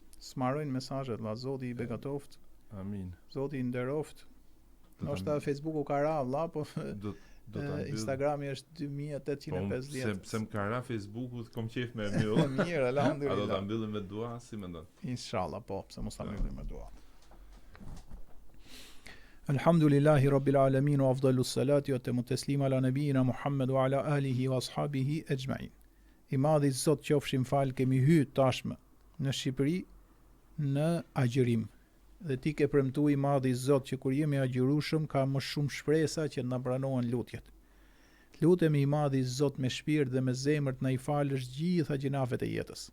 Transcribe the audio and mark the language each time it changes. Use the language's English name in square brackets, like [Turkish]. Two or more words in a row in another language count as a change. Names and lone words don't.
[Albanian] Smarojnë mesazhet, la Zoti i begatoft. Amin. Zoti i nderoft. Ndoshta Facebooku ka ra valla, po Instagrami është 2850. Pse më ka ra Facebooku, kom qejf me mbyll. Mirë, alhamdulillah. A do ta mbyllim me dua, si mendon? Inshallah, po, pse mos ta mbyllim me dua. [Arabic] الحمد لله رب العالمين وأفضل الصلاة وأتم التسليم على نبينا محمد وعلى آله وأصحابه أجمعين. [Albanian] I madhi Zot qofshim fal, kemi hyrë tashmë në Shqipëri në agjërim. Dhe ti ke premtuar i madhi Zot që kur jemi agjërueshëm ka më shumë shpresa që na pranohen lutjet. Lutemi i madhi Zot me shpirt dhe me zemër të na i falësh gjitha gjinafet e jetës.